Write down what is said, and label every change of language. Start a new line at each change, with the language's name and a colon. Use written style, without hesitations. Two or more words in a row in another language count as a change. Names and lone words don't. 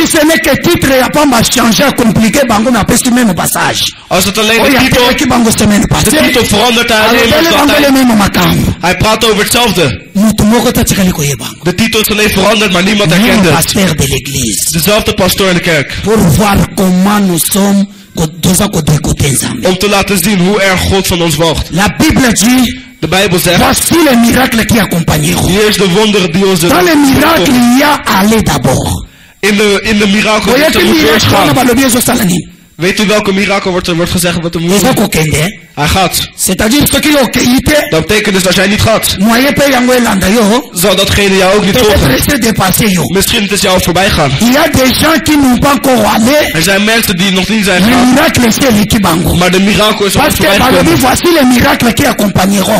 Dutch: Als het alleen de titel verandert, hij praat over hetzelfde. De titel is alleen veranderd, maar niemand herkent het. Dezelfde pastoor in de kerk. Om te laten zien hoe erg God van ons wacht.
French: La Bible dit,
Dutch: de Bijbel zegt,
French: voici les miracles qui accompagneront.
Dutch: Hier is de wonderen die ons
French: dans les miracles il y a aller d'abord.
Dutch: In de mirakel is er moet eerst gaan. Weet u welke mirakel wordt gezegd wat er moet doen? Hij gaat. Dat betekent dus als jij niet gaat, zal datgene jou ook niet volgen. Misschien het is jou voorbij gaan. Er zijn mensen die nog niet zijn gegaan, maar de mirakel is ons voorbij gekomen.